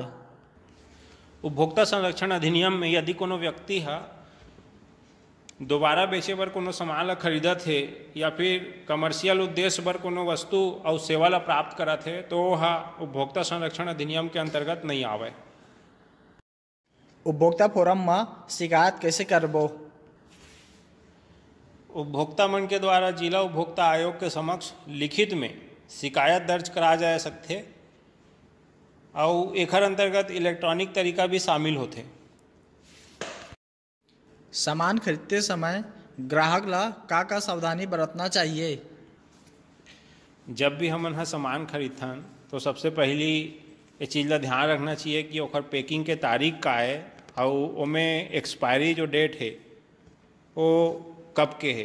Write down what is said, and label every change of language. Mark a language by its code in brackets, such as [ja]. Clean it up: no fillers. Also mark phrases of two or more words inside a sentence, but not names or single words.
[hne] उपभोक्ता संरक्षण अधिनियम में यदि कोनो व्यक्ति हा दोबारा बेचे बर कोनो सामान ला खरीदत है या फिर कमर्शियल उद्देश्य बर कोनो वस्तु और सेवा ला प्राप्त करत है तो वह उपभोक्ता संरक्षण अधिनियम के अंतर्गत नहीं आवे। उपभोक्ता फोरम में शिकायत कैसे करबो? उपभोक्ता मन के द्वारा जिला उपभोक्ता आयोग के समक्ष लिखित में शिकायत दर्ज करा जा सकथे और एकर अंतर्गत इलेक्ट्रॉनिक तरीका भी शामिल होथे। सामान खरीदते समय ग्राहक ला का सावधानी बरतना चाहिए? जब भी हमन हा सामान खरीदथन तो सबसे पहली ये चीज़ ला ध्यान रखना चाहिए कि ओकर पैकिंग के तारीख का है और ओमे एक्सपायरी जो डेट है वो कब के है।